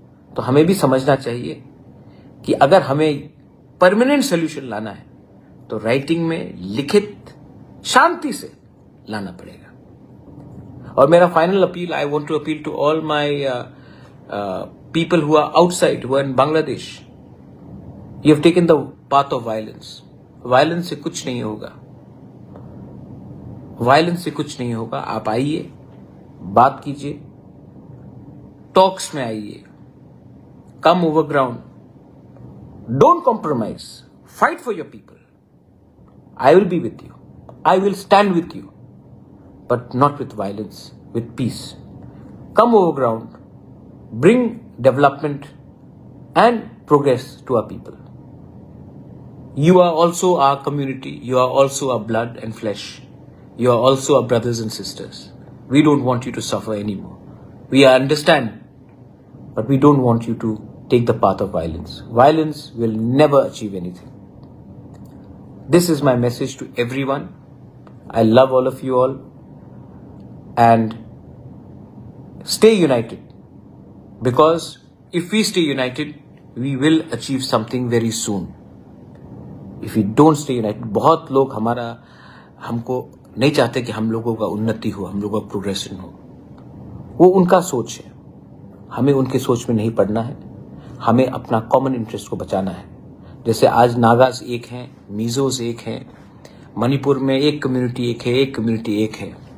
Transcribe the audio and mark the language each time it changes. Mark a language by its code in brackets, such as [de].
[hi] तो हमें भी समझना चाहिए कि अगर हमें परमानेंट सोल्यूशन लाना है तो राइटिंग में लिखित शांति से लाना पड़ेगा। और मेरा final appeal, [en] I want to appeal to all my people who are outside, who are in Bangladesh. You have taken the path of violence. [hi] Violence से कुछ नहीं होगा, वायलेंस से कुछ नहीं होगा। आप आइए, बात कीजिए, टॉक्स में आइए, [en] Come over ground, don't compromise, fight for your people. I will be with you, I will stand with you, but not with violence, with peace. Come over ground, bring development and progress to our people. You are also our community. You are also our blood and flesh. You are also our brothers and sisters. We don't want you to suffer anymore. We understand, but we don't want you to take the path of violence. Violence will never achieve anything. This is my message to everyone. I love all of you all. And stay united. Because if we stay united, we will achieve something very soon. If we don't stay united, [hi] बहुत लोग हमको नहीं चाहते कि हम लोगों का उन्नति हो, हम लोगों का प्रोग्रेशन हो। वो उनका सोच है, हमें उनके सोच में नहीं पड़ना है। हमें अपना कॉमन इंटरेस्ट को बचाना है। जैसे आज नागाज एक हैं, मिजोज एक हैं, मणिपुर में एक कम्युनिटी एक है, एक कम्युनिटी एक है।